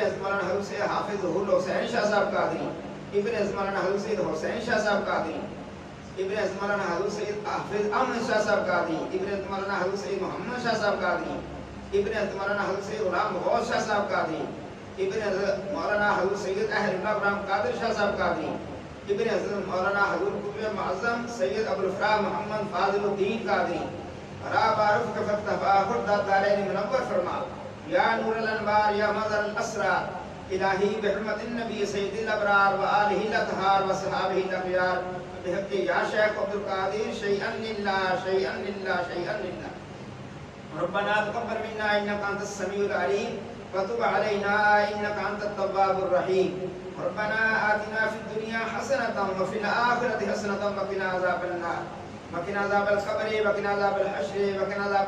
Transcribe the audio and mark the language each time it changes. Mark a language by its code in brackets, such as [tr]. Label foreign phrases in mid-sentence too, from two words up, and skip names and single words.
[ur] حضرت مولانا حضرت سید حافظ ظہور حسین شاہ صاحب قادری ابن حضرت مولانا حضرت سید حسین شاہ صاحب قادری ابن حضرت مولانا حضرت سید حافظ امن شاہ صاحب قادری ابن حضرت مولانا حضرت سید محمد شاہ صاحب قادری ابن حضرت مولانا حضرت سید غلام غوث شاہ صاحب قادری ابن حضرت مولانا حضرت سید اہل اللہ ابراہیم قادر شاہ صاحب قادری ابن حضرت مولانا حضرت قطب معظم سید ابوالفراء محمد فاضل الدین قادری را بارف کفت تفاخر داد دارین منور فرما [ar] یا نور الانوار یا مظہر الاسرار الہی بحرمت النبی سید الابرار و آلہ الاطہار و صحابہ الاخیار بحق یا شیخ عبد القادر شیئا للہ شیئا للہ شیئا للہ ربنا تقبل منا انك انت السميع العليم وتب علينا انك انت التواب الرحيم ربنا آتنا في الدنيا حسنة وفي الآخرة حسنة وقنا عذاب النار وقنا عذاب القبر وقنا عذاب الحشر وقنا عذاب